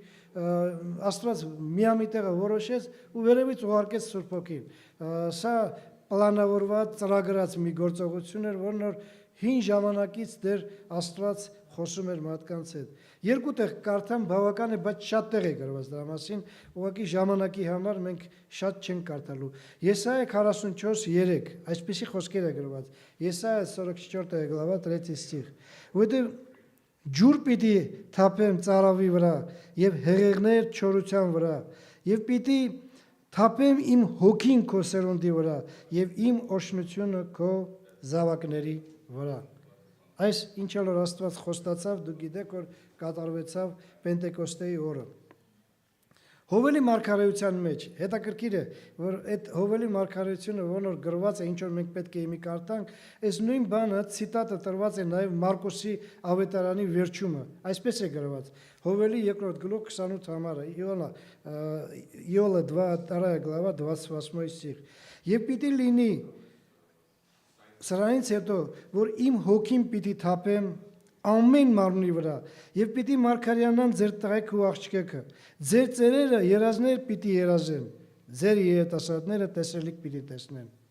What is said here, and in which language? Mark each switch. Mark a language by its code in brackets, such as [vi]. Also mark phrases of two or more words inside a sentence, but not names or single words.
[hy] Աստված միամի տեղը որոշեց ու վերևից ուղարկեց Սուրբ Հոգին։ Սա պլանավորված, ծրագրած մի գործողություն էր, որն որ հին ժամանակից դեռ Աստված խոսում էր մարդկանց հետ։ Երկու տեղ կարդամ, բավական է, բայց շատ տեղ է գրված դրա մասին, ուղղակի ժամանակի համար մենք շատ չենք կարդալու։ Եսայա 44:3, այսպիսի խոսքեր է գրված։ Եսայա [ru] 44 глава 3 стих։ [hy] Որտեղ ջուր պիտի թափեմ ծարավի վրա եւ հեղեղներ չորության վրա եւ պիտի թափեմ իմ հոգին քո սերունդի վրա եւ իմ օրհնությունը քո զավակների վրա։ Այս ինչ որ Աստված խոստացավ, դուք գիտեք, որ կատարվեցավ Պենտեկոստեի օրը։ Հովելի մարգարեության մեջ հետաքրքիր է, որ այդ Հովելի մարգարեությունը, որն որ գրված է, ինչ որ մենք պետք է իմի կարդանք, այս նույն բանը ցիտատը տրված է նաև Մարկոսի ավետարանի վերջումը, այսպես է գրված։ Հովելի 2 գլուխ 28 համարը, Իոլա [ru] 2 глава 28 стих։ [hy] Եվ պիտի լինի սրանից հետո, որ իմ հոգին պիտի թափեմ ամեն մարմնի վրա եւ պիտի մարգարյանան ձեր տղեկ ու աղջիկը, ձեր ծերերը երազներ պիտի երազեն, ձեր երիտասարդները տեսելիք պիտի տեսնեն։